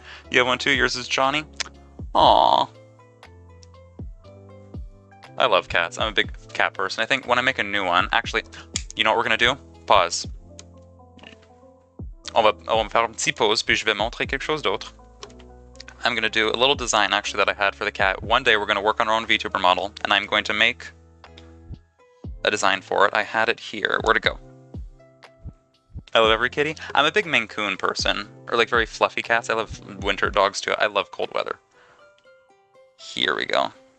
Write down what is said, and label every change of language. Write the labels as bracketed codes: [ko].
[en] You have one too? Yours is Johnny? Aww. I love cats. I'm a big cat person. I think when I make a new one... Actually, you know what we're gonna do? Pause. [fr] On va faire une petite pause, puis je vais montrer quelque chose d'autre. [en] I'm gonna do a little design, actually, that I had for the cat. One day we're gonna work on our own VTuber model, and I'm going to make a design for it. I had it here. Where'd it go? I love every kitty. I'm a big Maine Coon person, or like very fluffy cats. I love winter dogs too. I love cold weather. Here we go.